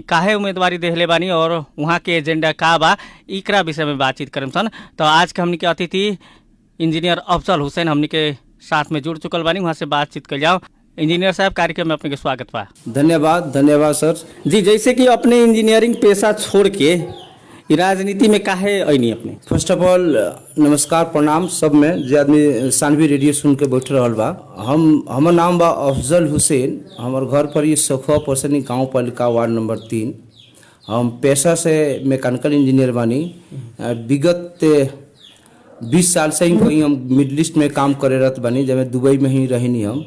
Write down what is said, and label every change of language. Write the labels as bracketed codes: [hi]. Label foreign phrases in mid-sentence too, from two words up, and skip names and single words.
[bho] काहे उम्मीदवारी देले बानी और वहाँ के एजेंडा का बा, इकरा विषय में बातचीत करम सन। तो आज के हमनी के अतिथि इंजीनियर अफजल हुसैन हमनी के साथ में जुड़ चुकल बानी, वहाँ से बातचीत कर जाओ। इंजीनियर साहब, कार्यक्रम में अपने के स्वागत बा। धन्यवाद सर जी। जैसे कि अपने इंजीनियरिंग पेशा छोड़ के राजनीति में काहे ऐनी अपने? [en] first of all [bho] नमस्कार प्रणाम सब में जे आदमी सानवी रेडियो सुन के बैठ रहल बा। हमर नाम बा अफजल हुसैन। हमर घर पर ये सखुआ परसौनी गाँव पालिका वार्ड नंबर 3। हम पेशा से मैकेनिकल इंजीनियर बानी। विगत 20 साल से ही कहीं हम मिडल ईस्ट में काम करे रहत बानी, जब मैं दुबई में ही रहनी।